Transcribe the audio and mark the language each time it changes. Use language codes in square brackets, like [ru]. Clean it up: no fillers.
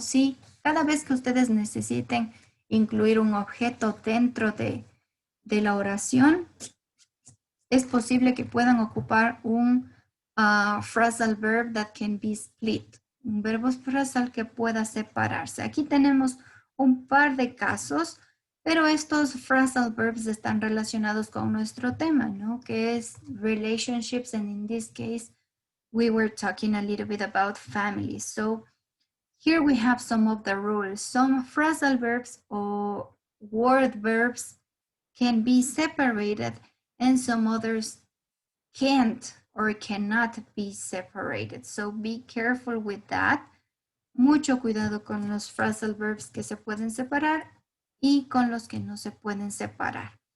[es] Sí, cada vez que ustedes necesiten incluir un objeto dentro de la oración, es posible que puedan ocupar un phrasal verb that can be split, un verbo frasal que pueda separarse. Aquí tenemos un par de casos, pero estos phrasal verbs están relacionados con nuestro tema, ¿no? [en] Que es relationships, and in this case, we were talking a little bit about family. So here we have some of the rules. Some phrasal verbs or word verbs can be separated and some others can't or cannot be separated. So be careful with that. [es] Mucho cuidado con los phrasal verbs que se pueden separar y con los que no se pueden separar.